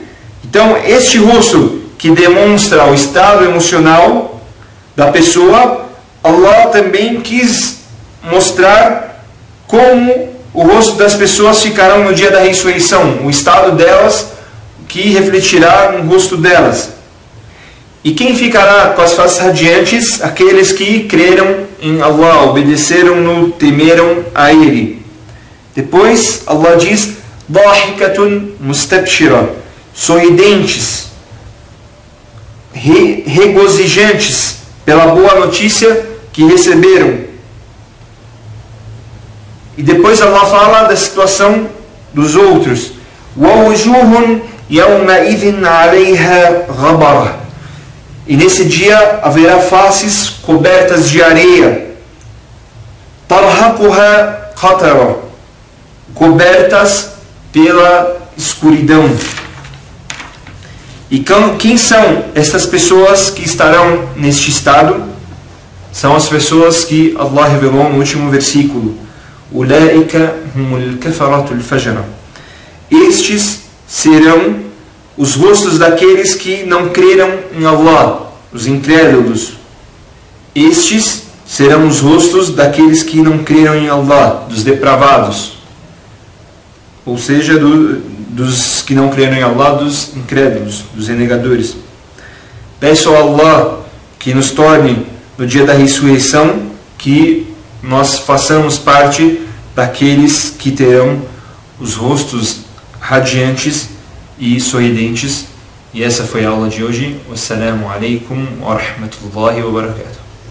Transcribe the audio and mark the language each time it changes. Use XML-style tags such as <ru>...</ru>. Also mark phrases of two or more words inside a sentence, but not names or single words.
<pt>Então, este rosto que demonstra o estado emocional da pessoa, Allah também quis mostrar como o rosto das pessoas ficarão no dia da ressurreição, o estado delas que refletirá no rosto delas. E quem ficará com as faces radiantes? Aqueles que creram em Allah, obedeceram-no, temeram a Ele. Depois Allah diz:</pt> <ar>ضَاحِكَةٌ مُسْتَبْشِرَةٌ.</ar> <pt>Sorridentes, regozijantes pela boa notícia que receberam. E depois Allah fala da situação dos outros.</pt> <ar>وَوُجُوهٌ يَوْمَئِذٍ عَلَيْهَا غَبَرَةٌ.</ar> <pt>E nesse dia haverá faces cobertas de areia.</pt> <ar>تَرْهَقُهَا قَتَرًا.</ar> <pt>Cobertas pela escuridão. E quem são estas pessoas que estarão neste estado? São as pessoas que Allah revelou no último versículo:</pt> <ar>أُولَئِكَ هُمُ الْكَفَرَةُ الْفَجَرَةُ.</ar> <pt>Estes serão os rostos daqueles que não creram em Allah, os incrédulos. Estes serão os rostos daqueles que não creram em Allah, dos depravados. Ou seja, dos que não creram em Allah, dos incrédulos, dos renegadores. Peço a Allah que nos torne, no dia da ressurreição, que nós façamos parte daqueles que terão os rostos radiantes e sorridentes. E essa foi a aula de hoje.</pt> <ar>والسلام عليكم ورحمة الله وبركاته.</ar>